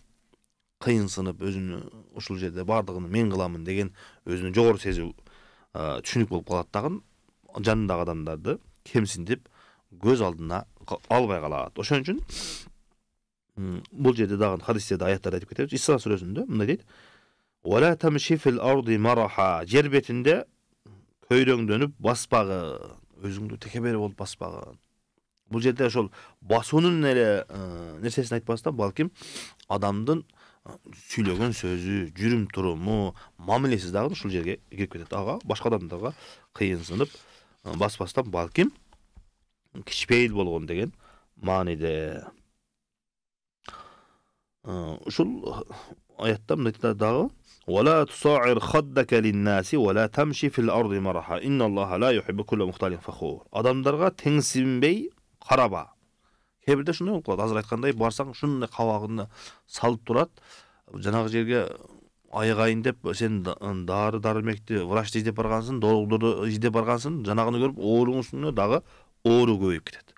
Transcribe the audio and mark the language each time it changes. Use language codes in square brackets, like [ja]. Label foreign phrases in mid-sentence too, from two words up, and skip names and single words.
[ky] Кыйынсынып, өзүнү ушул жерде бардыгын мен кыламын деген өзүнү жогору сезүү түшүнүк болуп калат дагы, жанындагы адамдарды кемсинтип көз алдына албай калат. Ошон үчүн бул жерде дагы хадистерде, аяттарда айтып кетебиз. Исра сүрөсүндө мындай дейт: [ar] "ولا تمش في الأرض مرحا." [ky] Жер бетинде көйрөңдөнүп баспагын, өзүңдү текебер болуп баспагын. Бул жерде ошол басуунун эле нерсесин айтпастан, балким адамдын сүйлөгөн сөзү, жүрүм туруму, мамилеси дагы ушул жерге кирип кетет. Ага башка адамдарга кыйынсынып баспастан, балким кичпейил болгон деген мааниде. Ушул аятта мындай дагы: [ar] "ولا تصعر خدك للناس ولا تمش في الأرض مرحا. إن الله لا يحب كل مختال فخور." [ky] Адамдарга теңсинбей караба. Кээ-бирде шундай болуп калат. Азыр айткандай, барсаң шундай кабагыңды салып турат. Жанагы жерге айгайын деп, сен дары дармекти, врачты издеп баргансың, доктурду издеп баргансың, жанагыны көрүп ооруңун үстүнө дагы оору көбөйүп кетет.